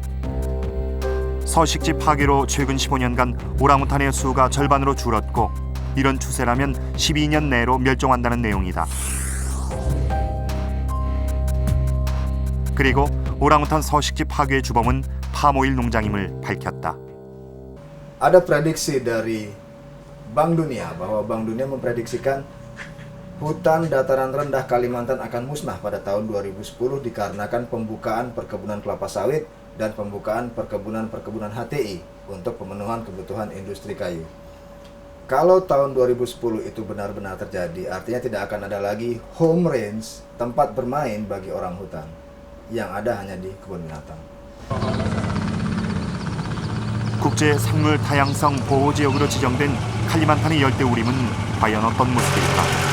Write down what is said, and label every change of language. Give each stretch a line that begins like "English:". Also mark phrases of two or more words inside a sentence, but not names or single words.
Korean: 서식지 파괴로 최근 15년간 오랑우탄의 수가 절반으로 줄었고 이런 추세라면 12년 내로 멸종한다는 내용이다. 그리고 오랑우탄 서식지 파괴의 주범은 파모일 농장임을 밝혔다.
Indonesian: Ada prediksi dari Bank Dunia bahwa Bank Dunia memprediksikan hutan dataran rendah Kalimantan akan musnah pada tahun 2010 dikarenakan pembukaan perkebunan kelapa sawit dan pembukaan perkebunan HTI untuk pemenuhan kebutuhan industri kayu. Kalau tahun 2010 itu benar-benar terjadi, artinya tidak akan ada lagi
English: home range,
Indonesian: tempat bermain bagi orang hutan. Yang ada hanya di kebun binatang.
Korean: 국제 생물 다양성 보호 지역으로 지정된 칼리만탄의 열대우림은 과연 어떤 모습일까?